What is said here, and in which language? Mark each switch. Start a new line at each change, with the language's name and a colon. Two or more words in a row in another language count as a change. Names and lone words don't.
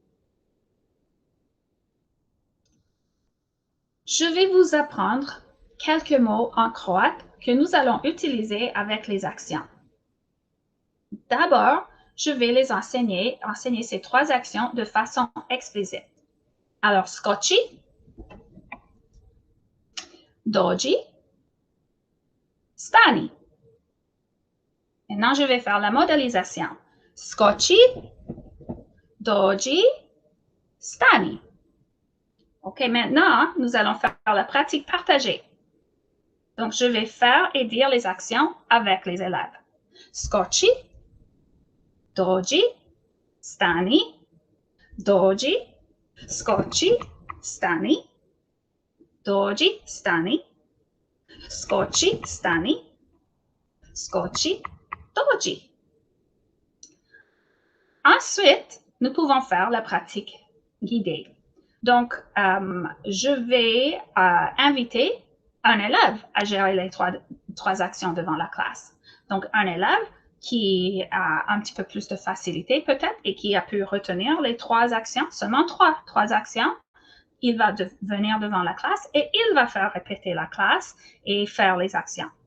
French: Je vais vous apprendre quelques mots en croate que nous allons utiliser avec les actions. D'abord, je vais les enseigner ces trois actions de façon explicite. Alors,
Croatian: skoči, dođi, stani.
French: Maintenant, je vais faire la modélisation.
Croatian: Skoči, dođi, stani.
French: OK, maintenant, nous allons faire la pratique partagée. Donc, je vais faire et dire les actions avec les élèves.
Croatian: Skoči, dođi, stani, dođi, skoči, stani, dođi, stani, skoči, stani, skoči, dođi.
French: Ensuite, nous pouvons faire la pratique guidée. Donc, je vais inviter un élève à gérer les trois actions devant la classe. Donc, un élève qui a un petit peu plus de facilité peut-être et qui a pu retenir les trois actions, seulement trois actions, il va venir devant la classe et il va faire répéter la classe et faire les actions.